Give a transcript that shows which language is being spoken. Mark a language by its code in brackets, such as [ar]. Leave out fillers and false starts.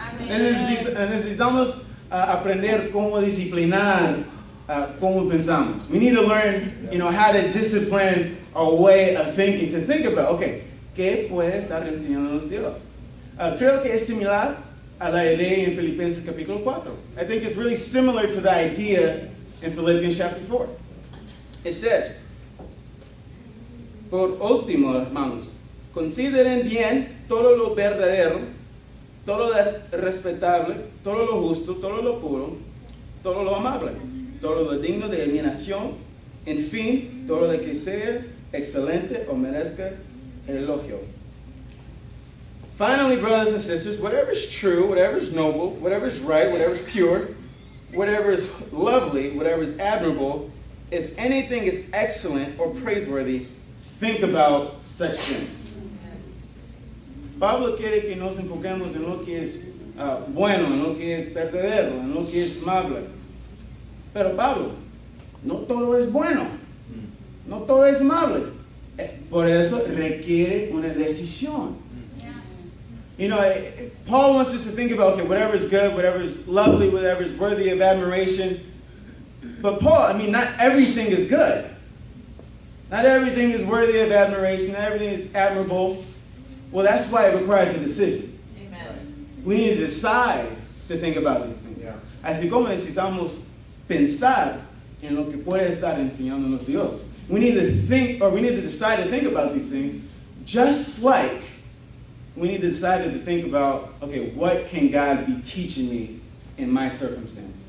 [es] Necesitamos aprender cómo disciplinar cómo pensamos. [en] We need to learn, how to discipline our way of thinking, to think about, okay, [es] ¿qué puede estar enseñándonos Dios? Creo que es similar a la idea en Filipenses capítulo 4. [en] I think it's really similar to the idea in Philippians chapter 4. It says, [es] por último, hermanos, consideren bien todo lo verdadero, todo lo respetable, todo lo justo, todo lo puro, todo lo amable, todo lo digno de admiración, en fin, todo lo que sea excelente o merezca elogio. [en] Finally, brothers and sisters, whatever is true, whatever is noble, whatever is right, whatever is pure, whatever is lovely, whatever is admirable, if anything is excellent or praiseworthy, think about such things. [es] Pablo quiere que nos enfoquemos en lo que es bueno, en lo que es verdadero, en lo que es amable. Pero Pablo, no todo es bueno, no todo es amable. Por eso requiere una decisión. [en] You know, Paul wants us to think about, okay, whatever is good, whatever is lovely, whatever is worthy of admiration. But Paul, I mean, not everything is good. Not everything is worthy of admiration. Not everything is admirable. Well, that's why it requires a decision. Amen. We need to decide to think about these things. Yeah. [es] Así como necesitamos pensar en lo que puede estar enseñándonos Dios. [en] We need to think, or we need to decide to think about these things, just like we need to decide to think about, okay, what can God be teaching me in my circumstance?